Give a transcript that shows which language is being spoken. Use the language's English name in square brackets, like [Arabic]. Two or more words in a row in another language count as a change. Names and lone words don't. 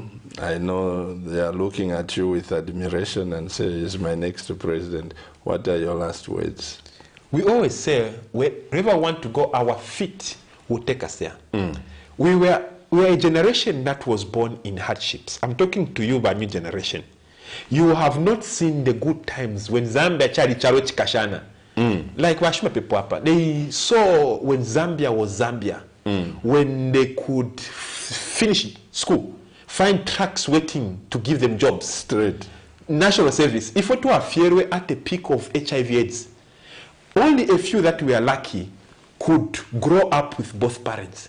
[English] I know they are looking at you with admiration and say, he's my next president. What are your last words? We always say, wherever we want to go, our feet will take us there. We were a generation that was born in hardships. I'm talking to you, by new generation. You have not seen the good times when Zambia [Bemba] chali chalo chikashana. [English] Like Washima Pepuapa, they saw when Zambia was Zambia, when they could finish school, find trucks waiting to give them jobs. Straight. National service. If we were fear at the peak of HIV/AIDS, only a few that were lucky could grow up with both parents.